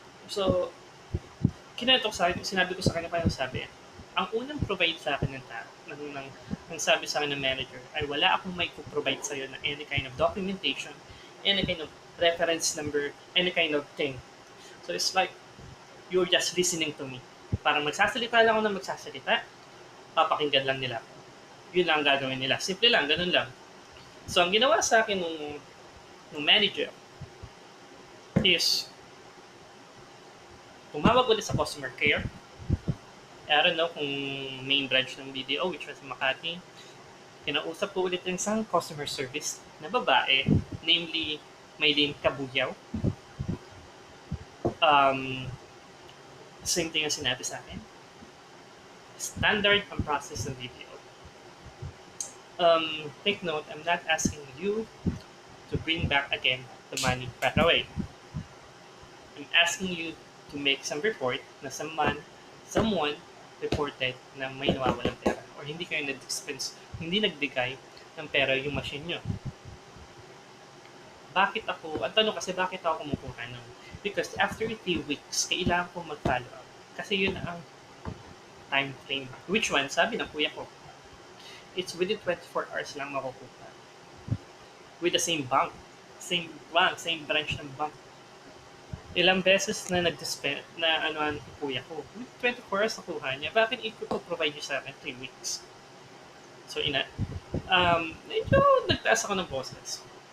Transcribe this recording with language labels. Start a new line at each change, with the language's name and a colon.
Filipino: So, kineto ko sa akin, sinabi ko sa kanya parang sabi, ang unang provide sa akin ng sabi sa akin ng manager ay wala akong may provide sa'yo na
English: any kind of documentation, any kind of reference number, any kind of thing. So it's like, you're just listening to me.
Filipino: Parang magsasalita lang ako ng magsasalita, papakinggan lang nila. Yun lang ang gagawin nila. Simple lang, ganun lang. So ang ginawa sa akin ng manager is tumawag ulit sa customer care.
English: I don't know kung main branch ng BDO, which was Makati.
Filipino: Kinausap ko ulit yung isang customer service na babae, namely Maylene Kabuyaw. Same thing ang sinabi sa akin. Standard ang process ng BDO.
English: Take note, I'm not asking you to bring back again the money right away. I'm asking you to make some report
Filipino: na someone reported na may nawawalang pera or hindi kayo nag-expense, hindi nagbigay ng pera yung machine nyo. Ang tanong kasi bakit ako kumukuha nun?
English: Because after 3 weeks,
Filipino: kailangan ko mag-follow up. Kasi yun ang
English: time frame. Which one?
Filipino: Sabi ng kuya ko,
English: it's within 24 hours
Filipino: lang makukuha.
English: With the same bank. Same branch ng bank.
Filipino: Ilang beses na nag-dispend na ang kuya ko.
English: With 24 hours
Filipino: nakuha niya, bakit i-provide niyo sa akin 3 weeks? So, medyo nagtaas ako ng boses.